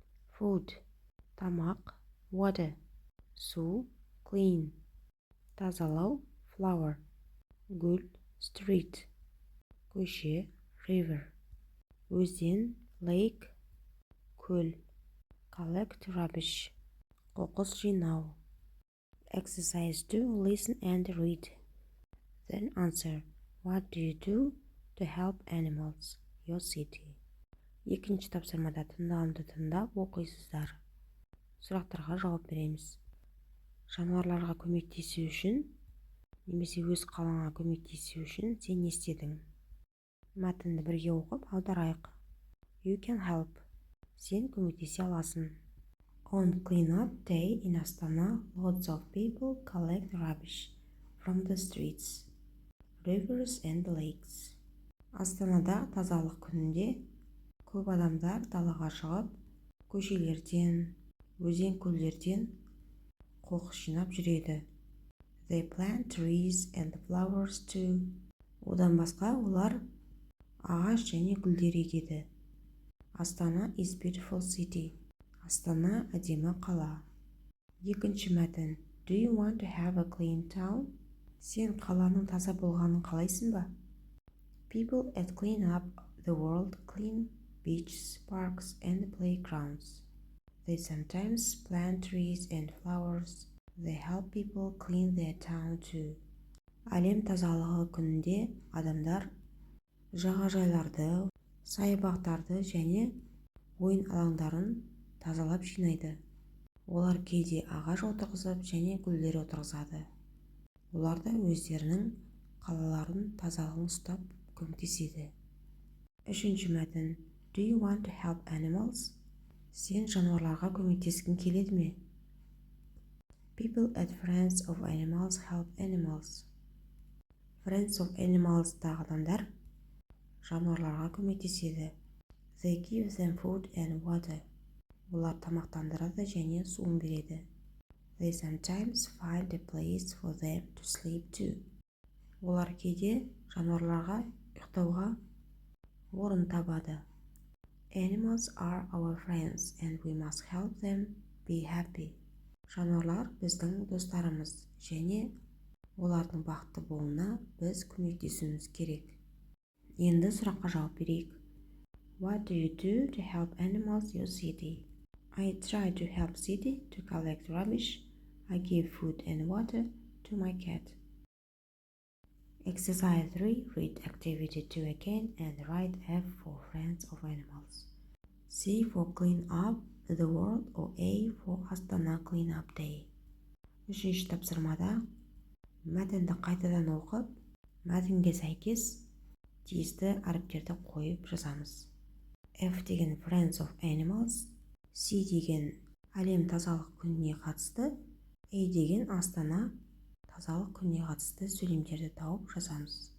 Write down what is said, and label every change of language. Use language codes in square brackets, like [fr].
[en] Food тамақ, water су, clean тазалау, flower гүл, street көше, river өзен, lake көл, collect rubbish қоқыс жинау. Exercise 2 Listen and read. Then answer. What do you do to help animals? Your city. [kk] Екінші тапсырмада тыңдауымды тыңдап оқисыздар. Сұрақтарға жауап береміз. Жануарларға көмектесу үшін немесе өз қалаңа көмектесу үшін сен не істедің? Мәтінді бірге оқып аударайық. [en] You can help. [kk] Сен көмектесе аласың. [en] On clean-up day in Astana, lots of people collect rubbish from the streets, rivers and lakes. [kk] Астанада тазалық күнінде көп адамдар далаға шығып, көшелерден, өзен-көлдерден қоқыс жинап жүреді. [en] They plant trees and flowers too. [kk] Одан басқа олар ағаш және гүлдер егеді. [en] Астана is beautiful city. [kk] Астана әдемі қала. Екінші мәтін. [en] Do you want to have a clean town? [kk] Сен қаланың таза болғанын қалайсың ба? [en] People at clean up the world clean beaches, parks and playgrounds. They sometimes plant trees and flowers. They help people clean their town too. [kk] Әлем тазалығы күнінде адамдар жағажайларды, саябақтарды және ойын алаңдарын тазалап жинайды. Олар кейде ағаш отырғызып және гүлдер отырғызады. Олар да өздерінің қалаларын тазалығын ұстап көмектеседі. Үшінші мәтін. [en] Do you want to help animals? [kk] Сен жануарларға көмектескің келеді ме? [en] People at Friends of Animals help animals. [kk] Friends of Animals тағы адамдар жануарларға көмектеседі. [en] They give them food and water. [kk] Олар тамақтандырады және суын береді. [en] They sometimes find a place for them to sleep too. [kk] Олар кейде жануарларға ұйықтауға орын табады. [en] Animals are our friends and we must help them be happy. [kk] Жануарлар біздің достарымыз және олардың бақытты болуына біз көмектесуіміз керек. Енді сұраққа жауап берейік. [en] What do you do to help animals your city? I try to help city to collect rubbish. I give food and water to my cat. Exercise 3. Read activity 2 again and write F for Friends of Animals. C for clean up the world or A for Astana clean up day. [kk] Үшінші тапсырмада мәтінді қайтадан оқып, мәтінге сәйкес тиісті әріптерді қойып жазамыз. F деген Friends of Animals, C деген әлем тазалық күніне қатысты, A деген Астана тазалық күніне қатысты сөйлемдерді тауып жазамыз.